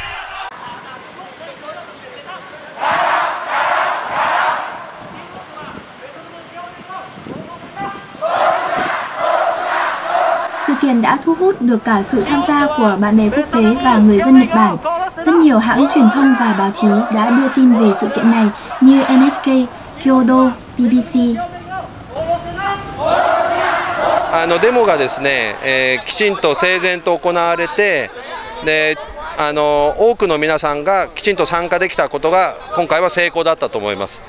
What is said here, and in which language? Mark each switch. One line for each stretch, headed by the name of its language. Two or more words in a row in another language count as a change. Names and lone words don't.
Vietnamese: Sự kiện đã thu hút được cả sự tham gia của bạn bè quốc tế và người dân Nhật Bản. Rất nhiều hãng truyền thông và báo chí đã đưa tin về sự kiện này như NHK, Kyodo, BBC.
Japanese: デモがですね、きちんと整然と行われて、で多くの皆さんがきちんと参加できたことが今回は成功だったと思います。